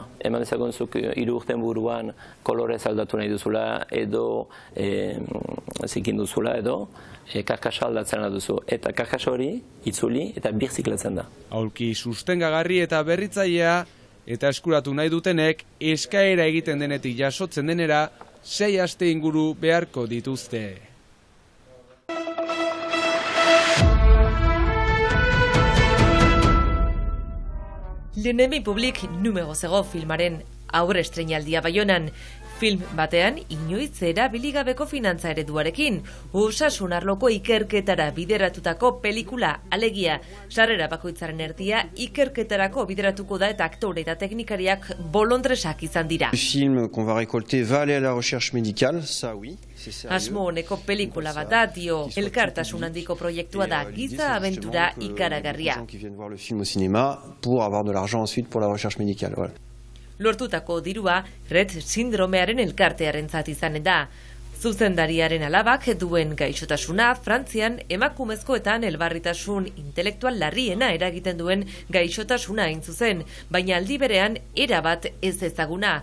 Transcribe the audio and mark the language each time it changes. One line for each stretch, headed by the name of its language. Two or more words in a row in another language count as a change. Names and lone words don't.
Basque: Eman dezagonzuk 3 urten buruan kolorez aldatu nahi duzula edo zikin duzula edo karkasa aldatzen duzu. Eta karkasa hori itzuli eta birziklatzen da. Aulki sustengagarri eta berritzailea eta eskuratu nahi dutenek eskaera egiten denetik jasotzen denera 6 aste inguru beharko dituzte. L'ennemi public numero 0 filmaren aurre estreinaldia Baionan. Film batean, inoiz erabiligabeko finantza ereduarekin, osasun arloko ikerketara bideratutako pelikula, alegia, sarrera bakoitzaren erdia ikerketarako bideratuko da eta aktore eta teknikariak bolondresak izan dira.
French: Le film qu'on va récolter va aller à la recherche médicale, ça oui.
Basque: Asmo honeko pelikula bat da, dio, elkartasun handiko proiektua da, giza abentura ikaragarria.
French: Qui viennent voir le film au cinéma pour avoir de l'argent ensuite pour la recherche médicale, voilà.
Basque: Lortutako dirua Rett sindromearen elkartearentzat izanen da. Zuzendariaren alabak duen gaixotasuna Frantzian emakumezkoetan elbarritasun intelektual larriena eragiten duen gaixotasuna hain zuzen, baina aldi berean erabat ez ezaguna.